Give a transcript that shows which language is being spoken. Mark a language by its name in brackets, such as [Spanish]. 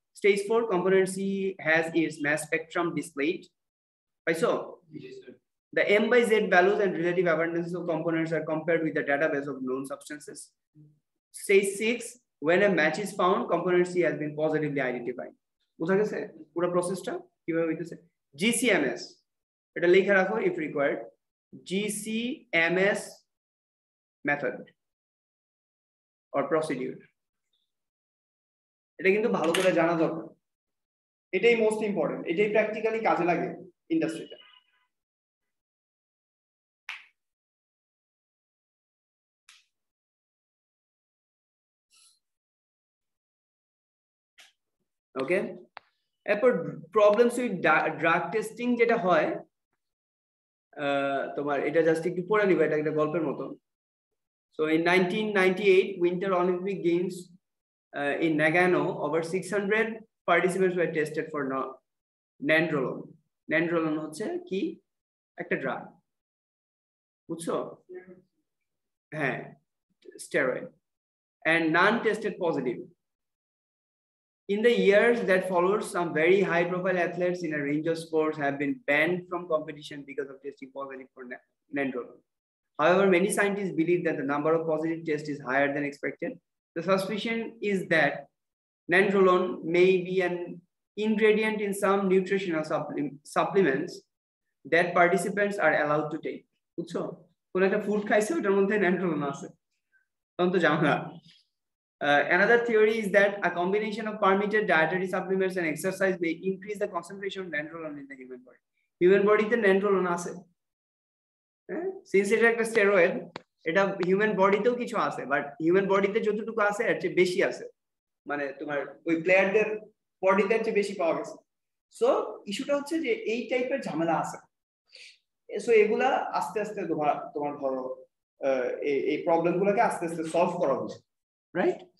[English] Stage 4, component C has its mass spectrum displayed. Right, so the M by Z values and relative abundances of components are compared with the database of known substances. Stage 6, when a match is found, component C has been positively identified. [Bangla] বোঝা গেছে পুরো প্রসেসটা কিভাবে হইতেছে? GCMS এটা লিখে রাখো [English] if required, GCMS method or procedure, [Bangla] এটা কিন্তু ভালো করে জানা দরকার, এটাই মোস্ট ইম্পর্টেন্ট, এটাই প্র্যাকটিক্যালি কাজে লাগে ইন্ডাস্ট্রিতে। ওকে, এরপর [English] problems with drug testing [Bangla] যেটা হয় তোমার, এটা জাস্ট একটু পড়ে নিবা, এটা একটা গল্পের মতো। [English] So in 1998 Winter Olympic Games in Nagano, over 600 participants were tested for nandrolone. [Bangla] Nandrolone হচ্ছে কি? একটা ড্রাগ, বুঝছো? হ্যাঁ, [English] steroid, and none tested positive. In the years that followed, some very high-profile athletes in a range of sports have been banned from competition because of testing positive for nandrolone. However, many scientists believe that the number of positive tests is higher than expected. The suspicion is that nandrolone may be an ingredient in some nutritional supplements that participants are allowed to take. [Bangla] বুঝছো? কোন একটা food খাইছে ওটার মধ্যে nandrolone আছে, তখন তো জানো না। [English] Another theory is that a combination of permitted dietary supplements and exercise may increase the concentration of nandrolone in the human body. [Bangla] Human body তে nandrolone আছে, since এটা একটা স্টেরয়েড, এটা হিউম্যান বডিতেও কিছু আছে, বাট হিউম্যান বডিতে যতটুকু আছে এর চেয়ে বেশি আছে, মানে তোমার ওই প্লেয়ারদের বডিতে চেয়ে বেশি পাওয়া গেছে। সো ইস্যুটা হচ্ছে যে এই টাইপের ঝামেলা আছে। সো এগুলা আস্তে আস্তে তোমার ধরো এই প্রবলেম গুলোকে আস্তে আস্তে সলভ করা হচ্ছে, রাইট?